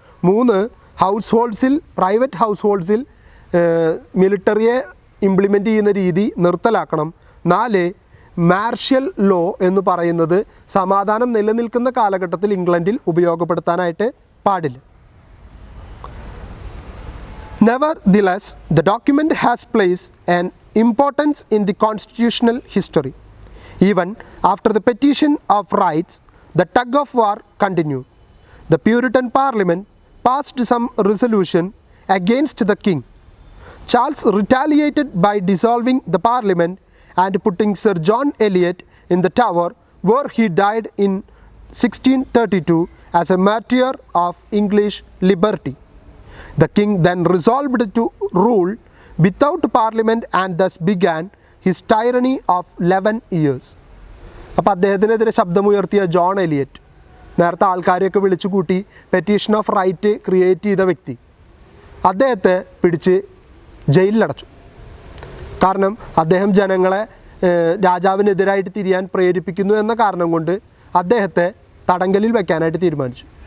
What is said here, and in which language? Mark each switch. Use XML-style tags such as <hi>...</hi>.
<ml>3, house ഹോൾഡ്സിൽ private house ഹോൾഡ്സിൽ മിലിറ്ററിയെ implement ചെയ്യുന്ന രീതി നിർത്തലാക്കണം. 4, martial law എന്ന് പറയുന്നത് സമാധാനം നിലനിൽക്കുന്ന കാലഘട്ടത്തിൽ ഇംഗ്ലണ്ടിൽ ഉപയോഗപ്പെടുത്താനായിട്ട് പാടില്ല.</ml> <en>Nevertheless, the document has placed an importance in the constitutional history. Even after the petition of rights, the tug of war continued. The Puritan Parliament passed some resolution against the king. Charles retaliated by dissolving the Parliament and putting Sir John Eliot in the Tower, where he died in 1632 as a martyr of English liberty. The king then resolved to rule without Parliament and thus began his tyranny of 11 years.</en> <ml>അപ്പോൾ അദ്ദേഹത്തിനെതിരെ ശബ്ദമുയർത്തിയ John Eliot, നേരത്തെ ആൾക്കാരെയൊക്കെ വിളിച്ചു കൂട്ടി petition of right create ചെയ്ത വ്യക്തി, അദ്ദേഹത്തെ പിടിച്ച് ജയിലിലടച്ചു. കാരണം അദ്ദേഹം ജനങ്ങളെ രാജാവിനെതിരായിട്ട് തിരിയാൻ പ്രേരിപ്പിക്കുന്നു എന്ന കാരണം കൊണ്ട് അദ്ദേഹത്തെ തടങ്കലിൽ വയ്ക്കാനായിട്ട് തീരുമാനിച്ചു.</ml>